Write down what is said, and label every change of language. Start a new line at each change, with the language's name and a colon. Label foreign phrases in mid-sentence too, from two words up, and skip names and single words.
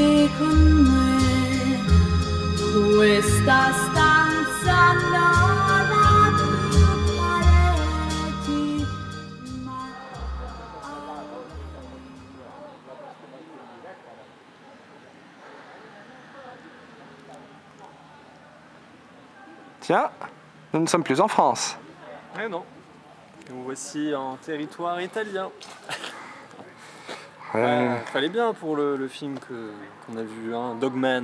Italian: con me, questa stanza non ha più pareti, ma
French: Tiens, nous ne sommes plus en France. Eh non. Nous voici en territoire italien. Fallait bien pour le film qu'on a vu, hein, Dogman.